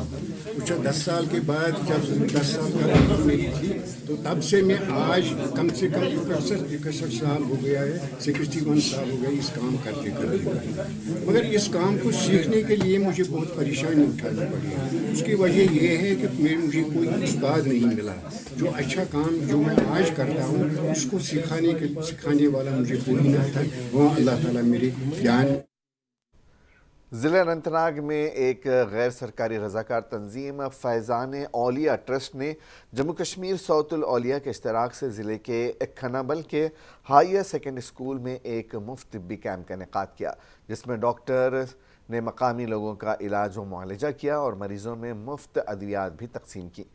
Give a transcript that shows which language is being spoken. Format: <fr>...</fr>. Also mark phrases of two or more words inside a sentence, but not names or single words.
<ur>کچھ 10 سال کے بعد جب 10 سال کا عمر میری تھی تو تب سے میں آج کم سے کم 61 سال ہو گیا ہے، 61 سال ہو گئے اس کام کرتے کرتے، مگر اس کام کو سیکھنے کے لیے مجھے بہت پریشانی اٹھانی پڑی۔ اس کی وجہ یہ ہے کہ مجھے کوئی استاد نہیں ملا جو اچھا کام جو میں آج کرتا ہوں اس کو سکھانے والا مجھے کوئی نہ تھا۔ وہ اللہ تعالیٰ میرے جان۔ ضلع اننت ناگ میں ایک غیر سرکاری رضاکار تنظیم فیضان اولیاء ٹرسٹ نے جموں کشمیر سوت الاولیاء کے اشتراک سے ضلع کے کھنابل کے ہائر سیکنڈری اسکول میں ایک مفت طبی کیمپ کا انعقاد کیا، جس میں ڈاکٹر نے مقامی لوگوں کا علاج و معالجہ کیا اور مریضوں میں مفت ادویات بھی تقسیم کی۔</ur>